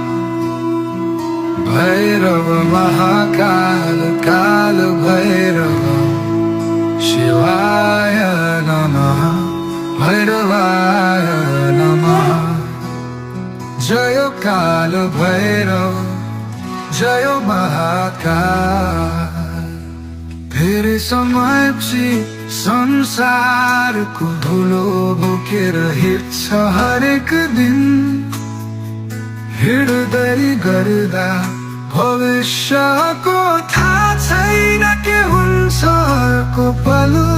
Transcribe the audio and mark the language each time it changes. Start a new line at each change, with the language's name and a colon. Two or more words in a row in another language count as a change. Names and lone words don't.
Sanskrit: भैरव महाकाल काल भैरव शिवाय नमः। भैरवाय नमः। जय काल भैरव जय महाकाल।
Nepali: फेरि समयपछि संसारको धुलो बोकेर हिँड्छ हरेक दिन। हिँड्दै गर्दा भविष्यको थाहा छैन के हुन्छ अर्को पल।